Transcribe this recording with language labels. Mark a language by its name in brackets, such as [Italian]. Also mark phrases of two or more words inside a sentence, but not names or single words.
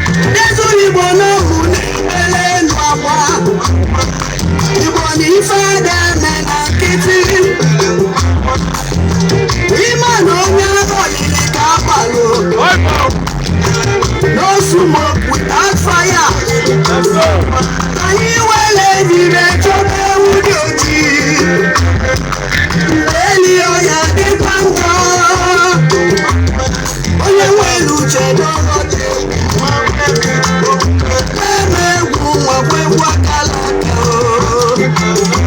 [Igbo] Ndị zuru Igbo n'ohu na-ekpere elu akwa. Igbo na ife ada eme na nkịtị. Ime na onye agha olili ka akpalụ. Ọkọ. [English] No smoke without fire. Let's go. [Igbo] Anyị wele ejire chọba ewu dị ojii. Eli ọya dịkwa njọ. Onye nwere uche n'ọnọdụ. Eme egwu nwa kwe egwu akala aka o.